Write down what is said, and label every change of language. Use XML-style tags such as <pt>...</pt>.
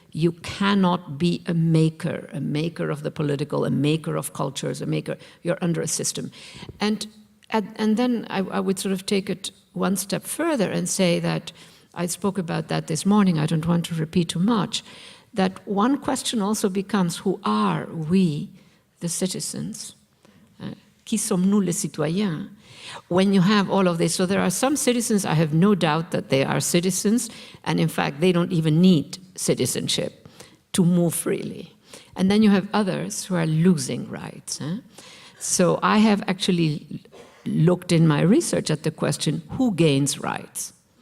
<en>You cannot be a maker of the political, a maker of cultures, a maker. You're under a system. And then I would sort of take it one step further and say that, I spoke about that this morning, I don't want to repeat too much, that one question also becomes, who are we, the citizens?</en> <fr>Qui sommes-nous les citoyens?</fr> <en>When you have all of this, so there are some citizens, I have no doubt that they are citizens, and in fact, they don't even need citizenship to move freely. And then you have others who are losing rights. So I have actually looked in my research at the question, who gains rights?</en>